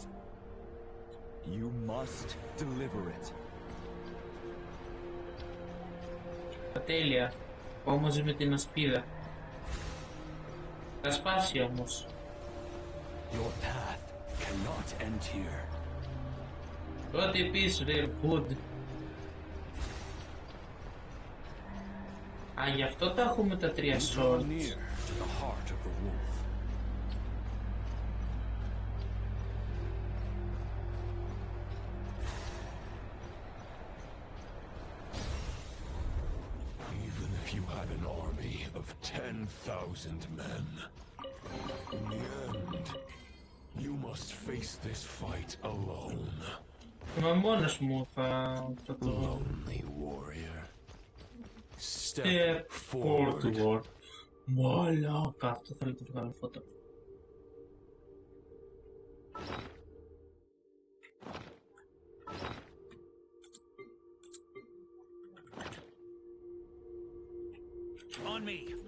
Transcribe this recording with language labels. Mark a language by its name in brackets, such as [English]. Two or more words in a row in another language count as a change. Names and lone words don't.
[English] You must deliver it. [Greek] Τέλεια. Όμως με την ασπίδα. Θα σπάσει όμως. [English] Your path cannot end here. [Greek] Ό,τι πεις ρε Wood. Α, γι' αυτό τα έχουμε τα τρία swords. [English] Even if you had an army of 10,000 men, in the end, you must face this fight alone. [Greek] Μα μόνος μου θα το δω. [English] Lonely warrior. Step forward. [Greek] Μαλάκα, αυτό θέλω να το βγάλω φώτο. [English] On me.